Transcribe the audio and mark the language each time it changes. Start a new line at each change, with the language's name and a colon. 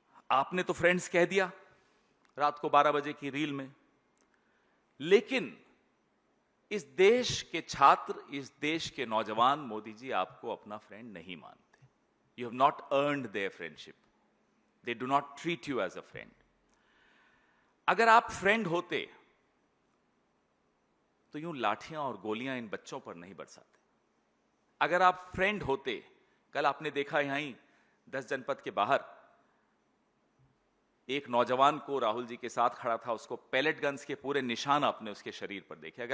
Hindi: आपने तो फ्रेंड्स कह दिया रात को 12 बजे की रील में, लेकिन इस देश के छात्र, इस देश के नौजवान मोदी जी आपको अपना फ्रेंड नहीं मानते.
English: You have not earned their friendship. They do not treat you as a friend.
Hindi: अगर आप फ्रेंड होते तो यूं लाठियां और गोलियां इन बच्चों पर नहीं बरसाते. अगर आप फ्रेंड होते, कल आपने देखा यहीं 10 जनपद के बाहर एक नौजवान को राहुल जी के साथ खड़ा था, उसको पैलेट गन्स के पूरे निशान आपने उसके शरीर पर देखे.